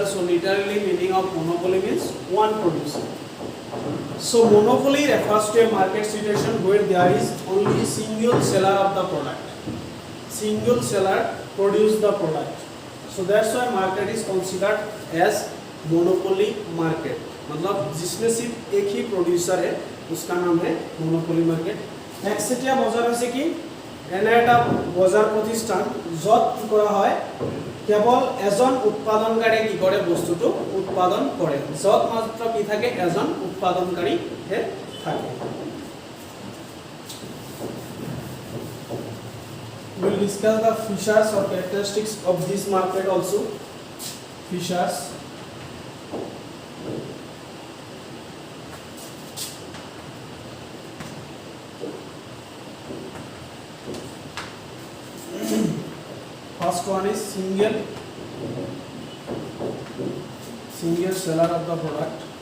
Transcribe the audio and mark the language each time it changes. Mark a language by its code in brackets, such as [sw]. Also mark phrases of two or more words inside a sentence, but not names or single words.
[en] So literally meaning of monopoly means one producer. So monopoly refers to a market situation where there is only single seller of the product. Single seller produce the product. So that's why market is considered as monopoly market. [hi] मतलब जिसमें सिर्फ एक ही प्रोड्यूसर है उसका नाम है [en] monopoly market. [as] একচেটিয়া বজাৰ আছে কি, এনে এটা বজাৰ প্ৰতিষ্ঠান য'ত কি কৰা হয়, কেৱল এজন উৎপাদনকাৰী কি কৰে বস্তুটো উৎপাদন কৰে, য'ত মাত্ৰ কি থাকে এজন উৎপাদনকাৰী হে থাকে। [en] We will discuss the features or characteristics of this market also. Features. First one is single seller of the product.